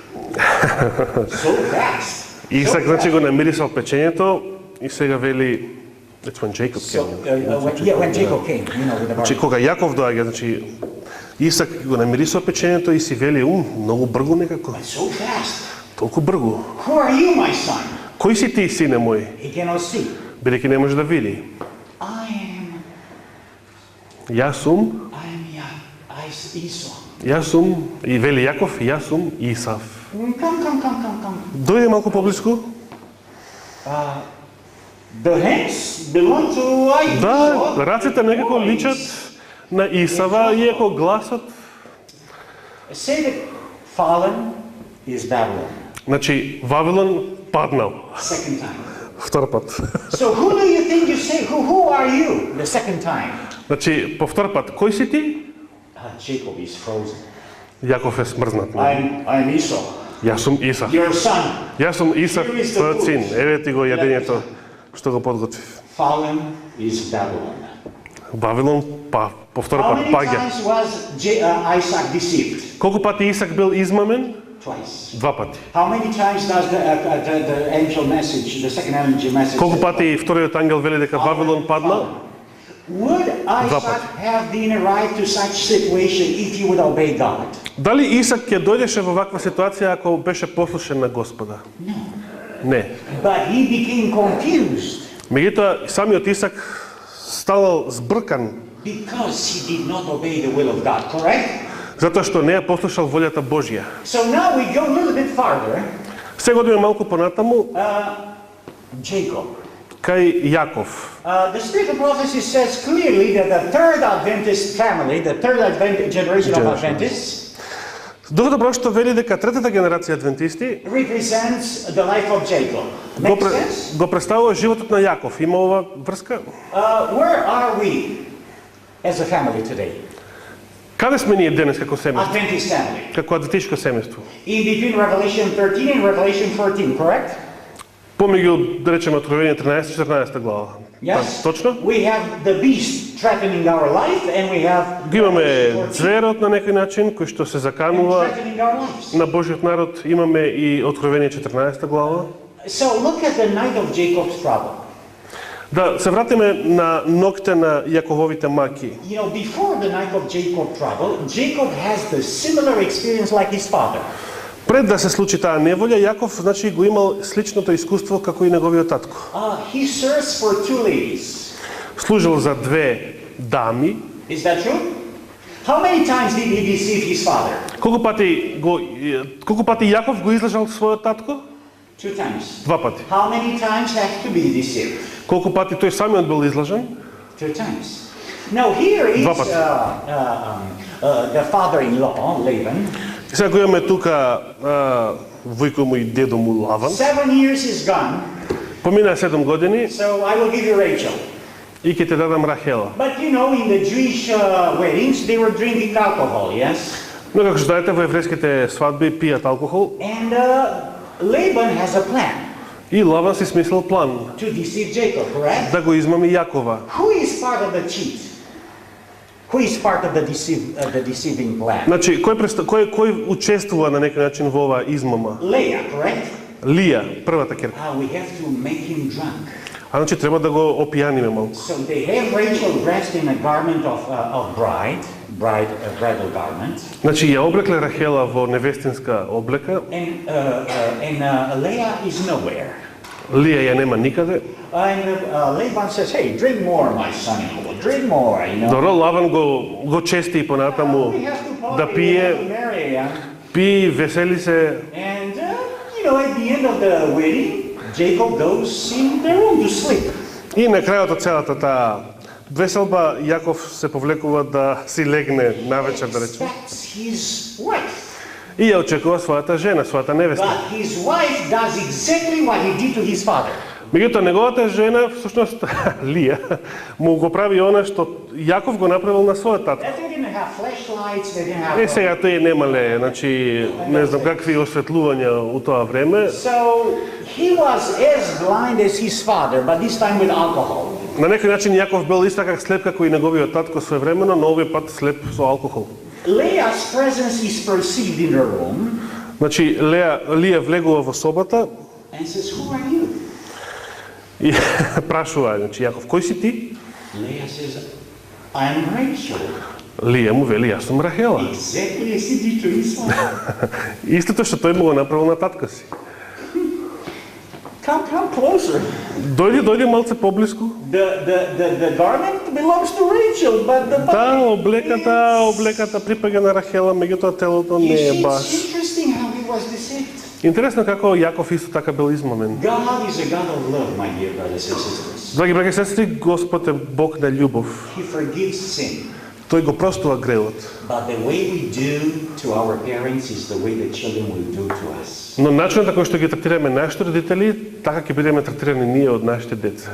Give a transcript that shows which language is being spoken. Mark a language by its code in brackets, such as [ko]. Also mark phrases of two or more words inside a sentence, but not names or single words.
[en] So fast. [mk] Исак значи го намирисал печењето и сега вели [en] it's when Jacob So, came. when Jacob came, with the [mk] Значи [en] barbecue. [mk] кога Јаков доаѓа, значи Исак го намирисал печењето и си вели, многу брзо некако. [en] So fast. [mk] Толку бргу. [en] Who are you, my son? [mk] Кој си ти, сине мој? [en] He cannot see. [mk] Бидејќи не може да види. Јас сум, Esau. јас сум, и вели Јаков, јас сум Исав. [en] Come. [mk] Дојде малку поблиску. [en] The hands belong to [mk] Да, Esau. раците некако личат на Исава, иако гласот. [en] Say that fallen is Babylon. [mk] Значи, Вавилон паднал. [en] Second time. [mk] Втор пат. [en] So who do you think you say? Who are you? The second time. [mk] Значи, по втор пат, кој си ти? [en] Jacob is frozen. [mk] Јаков е смрзнат. [en] I'm Esau, [mk] Јас сум Исав. [en] your son. [mk] Јас сум Исав, твојот син. Еве ти го јадењето што го подготвив. [en] Fallen is Babylon. [mk] Вавилон по втор [en] How [mk] пат [en] many [mk] паѓа. [en] times was Isaac deceived? [mk] Колку пати Исак бил измамен? [en] Twice. [mk] Два пати. [en] How many times does the angel message, the second angel message? [mk] Колку пати вториот ангел вели дека Вавилон падна? [en] Would Isaac have been arrived to such situation if he would obey God? [mk] Дали Исак ќе дојдеше во ваква ситуација ако беше послушен на Господа? Не. [en] But he became confused [mk] Меѓутоа, самиот Исак станал збркан, [en] because he did not obey the will of God, correct? [mk] затоа што не ја послушал волјата Божја. [en] So now we go a little bit farther. [mk] Сега одиме малку понатаму Jacob. кај Јаков. [en] The spirit of prophecy says clearly that the third Adventist family, the third generation of Adventists, [mk] Духот Божјо вели дека третата генерација адвентисти [en] represents the life of Jacob. Makes sense? [mk] го представува животот на Јаков. Има ова врска? [en] Where are we as a family today? [mk] Каде сме ние денес како семејство? [en] Adventist family. [mk] Како адвентишко семејство? [en] In between Revelation 13 and Revelation 14, correct? [mk] Помеѓу, да речеме, Откровение 13-14 глава. [en] Yes. [mk] Точно? [en] We have the beast threatening our life, and we have [mk] Ги имаме Revelation 14 зверот на некој начин, кој што се заканува [en] threatening our lives. [mk] на Божиот народ. Имаме и Откровение 14 глава. [en] So look at the night of Jacob's trouble. [mk] Да се вратиме на ногте на Јакововите маки. [en] You know, before the night of Jacob's trouble, Jacob has the similar experience like his father. [mk] Пред да се случи таа неволја, Јаков значи го имал сличното искуство како и неговиот татко. [en] He serves for two ladies. [mk] Служил за две дами. [en] Is that true? How many times did he deceive his father? [mk] Колку пати Јаков го излажал својот татко? [en] 2 times. [mk] Два пати. [en] How many times have to be deceived? [mk] Колку пати тој самиот бил излажен? [en] 2 times. Now here is [mk] Два пати. [en] The father-in-law, Laban. [mk] Сега го имаме тука војко му и дедо му Лаван. [en] 7 years is gone, [mk] Помина 7 години [en] so I will give you Rachel. [mk] и ќе те дадам Рахела. [en] But you know, in the Jewish weddings, they were drinking alcohol, yes? [mk] Но како што знаете, во еврејските свадби пијат алкохол [en] And Laban has a plan [mk] и Лаван си смислил план [en] to deceive Jacob, correct? [mk] да го измами Јакова. [en] Who is part of the cheat? Who is part of the deceiving plan? [mk] Значи, кој учествува на некој начин во оваа измама? [en] Leah, correct? [mk] Лија, првата керка. [en] We have to make him drunk. [mk] А значи треба да го опијаниме малку. [en] So they have Rachel dressed in a garment of bridal garment, [mk] Значи ја облекле Рахела во невестинска облека, [en] and Leah is nowhere. [mk] Лија ја нема никаде. [en] And Laban says, "Hey, drink more, my son-in-law. Drink more, you know." [mk] Добро, Лаван го чести понатаму [en] We have to [mk] да [en] party, we have [mk] пие, [en] to marry, yeah? [mk] пи, весели се. [en] And you know, at the end of the wedding, Jacob goes in the room to sleep. [mk] И на крајот од целата таа веселба, Јаков се повлекува да си легне навечер, да речеме. [en] That's his wife. [mk] И ја очекува својата жена, својата невеста. [en] But his wife does exactly what he did to his father. [mk] Меѓутоа, неговата жена, всушност, Лија, му го прави она што Јаков го направил на својот татко. [en] They didn't have flashlights, they didn't have... [mk] Сега тој немале, значи, не знам какви осветлувања у тоа време. [en] So he was as blind as his father, but this time with alcohol. [mk] На некој начин Јаков бил исто како слеп како и неговиот татко своевремено, но овој пат слеп со алкохол. [en] Leah's presence is perceived in the room [mk] Значи, Лија влегува во собата [en] and says, "Who are you?" [mk] и прашува, значи, Јаков, кој си ти? [en] Leah says, "I'm Rachel." [mk] Лија му вели, јас сум Рахела. [en] Exactly as he did to his son. [mk] Истото што тој му го направил на татка си. [en] Come closer. [mk] Дојди малце поблиску. [en] The garment belongs to Rachel, but the [mk] Да, облеката припаѓа на Рахела, меѓутоа телото не е [en] It's [mk] баш. [en] interesting how he was deceived. [mk] Интересно како Јаков исто така бил измамен. [en] God is a God of love, my dear brothers and sisters. [mk] Драги браќа и сестри, Господ е Бог на љубов. [en] He forgives sin. [mk] Тој го простува гревот. [en] But the way we do to our parents is the way the children will do to us. [mk] Но начинот на кој што ги третираме нашите родители, така ќе бидеме третирани ние од нашите деца.